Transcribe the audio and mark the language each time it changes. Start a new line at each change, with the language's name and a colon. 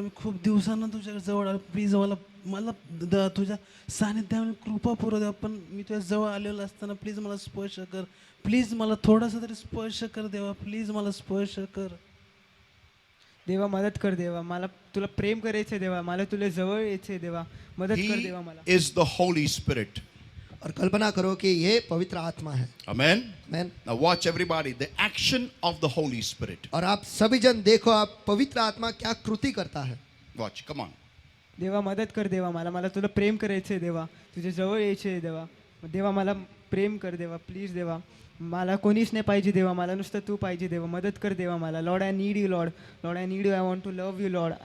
Marathi: मी खूप दिवसांना तुझ्या जवळ आलो. प्लीज मला तुझ्या सानिध्याने कृपा पुरव देवा. पण मी तुझ्या जवळ आलेलो असताना प्लीज मला स्पर्श कर. प्लीज मला थोडासा तरी स्पर्श कर देवा. प्लीज मला स्पर्श कर देवा. मदत कर देवा. मला तुला प्रेम करायचं देवा. मला तुला जवळ यायचंय देवा. मदत कर
English: He
Marathi: देवा मला.
English: is the Holy Spirit.
Hindi: और कल्पना करो कि ये पवित्र आत्मा है.
English: Amen. Amen. Now watch everybody, the action of the Holy Spirit.
Hindi: और आप सभी जन देखो आप पवित्र आत्मा क्या कृति करता है.
English: Watch, come on.
Marathi: देवा मदत कर देवा मला तुला प्रेम करायचं आहे देवा, तुझ्या जवळ यायचं आहे देवा. देवा मला प्रेम कर देवा, प्लीज देवा. मला कोणीच नाही पाहिजे देवा, मला नुसतं तू पाहिजे देवा. मदत कर देवा मला.
English: Lord I need you lord. Lord I need you. I want to love you lord.